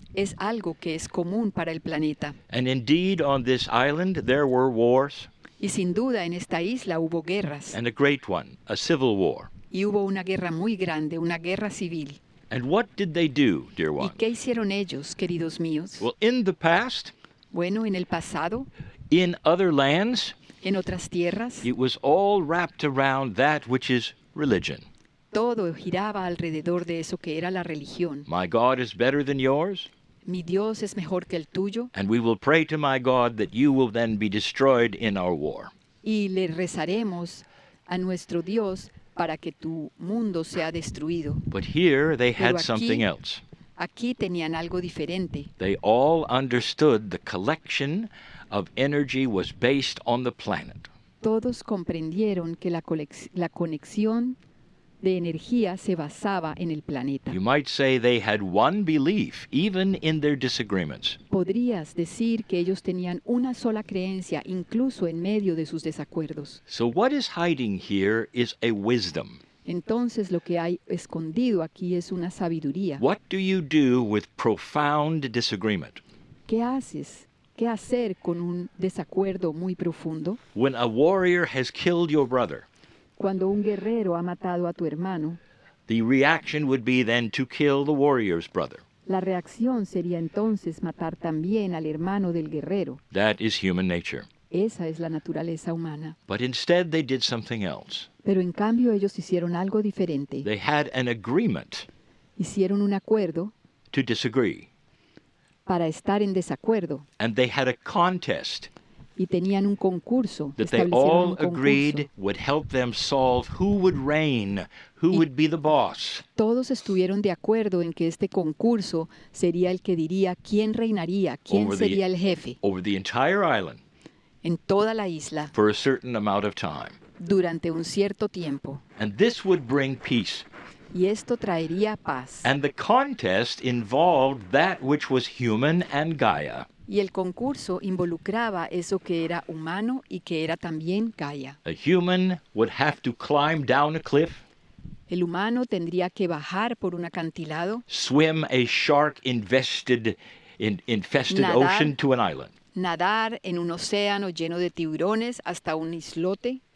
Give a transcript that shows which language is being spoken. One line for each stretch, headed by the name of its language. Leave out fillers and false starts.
Spanish: es algo que es común para el planeta.
English: And indeed, on this island, there were wars,
Spanish: Y sin duda en esta isla hubo guerras.
English: and a great one, a civil war.
Spanish: Y hubo una guerra muy grande, una guerra civil.
English: And what did they do, dear
Spanish: ¿Y
English: one?
Spanish: qué hicieron ellos, queridos míos?
English: Well, in the past,
Spanish: Bueno, en el pasado,
English: in other lands,
Spanish: en otras tierras,
English: it was all wrapped around that which is religion.
Spanish: todo giraba alrededor de eso que era la religión.
English: My God is better than yours,
Spanish: Mi Dios es mejor que el tuyo
English: and we will pray to my God that you will then be destroyed in our war.
Spanish: y le rezaremos a nuestro Dios para que tu mundo sea destruido.
English: But here they
Spanish: Pero
English: had something
Spanish: aquí-
English: else.
Spanish: Aquí tenían algo diferente.
English: They all understood the collection of energy was based on the planet.
Spanish: Todos comprendieron que la conexión de energía se basaba en el planeta.
English: You might say they had one belief, even in their disagreements.
Spanish: Podrías decir que ellos tenían una sola creencia, incluso en medio de sus desacuerdos.
English: So, what is hiding here is a wisdom.
Spanish: Entonces lo que hay escondido aquí es una sabiduría.
English: What do you do with profound disagreement?
Spanish: ¿Qué haces? ¿Qué hacer con un desacuerdo muy profundo?
English: When a warrior has killed your brother,
Spanish: Cuando un guerrero ha matado a tu hermano,
English: the reaction would be then to kill the warrior's brother.
Spanish: la reacción sería entonces matar también al hermano del guerrero.
English: That is human nature.
Spanish: Esa es la naturaleza humana.
English: But instead, they did something else.
Spanish: Pero en cambio ellos hicieron algo diferente.
English: They had an agreement
Spanish: Hicieron un acuerdo
English: to disagree,
Spanish: para estar en desacuerdo
English: and they had a contest
Spanish: y tenían un concurso.
English: that they
Spanish: Establecieron
English: all
Spanish: un concurso.
English: agreed would help them solve who would reign, who would be the boss.
Spanish: Todos estuvieron de acuerdo en que este concurso sería el que diría quién reinaría, quién
English: Over the-
Spanish: sería el jefe
English: over the entire island
Spanish: en toda la isla
English: for a certain amount of time.
Spanish: durante un cierto tiempo.
English: And this would bring peace.
Spanish: Y esto traería paz.
English: And the contest involved that which was human and Gaia.
Spanish: Y el concurso involucraba eso que era humano y que era también Gaia.
English: A human would have to climb down a cliff,
Spanish: El humano tendría que bajar por un acantilado,
English: swim a shark infested
Spanish: Nadar.
English: ocean to an island,
Spanish: nadar en un océano lleno de tiburones hasta un islote,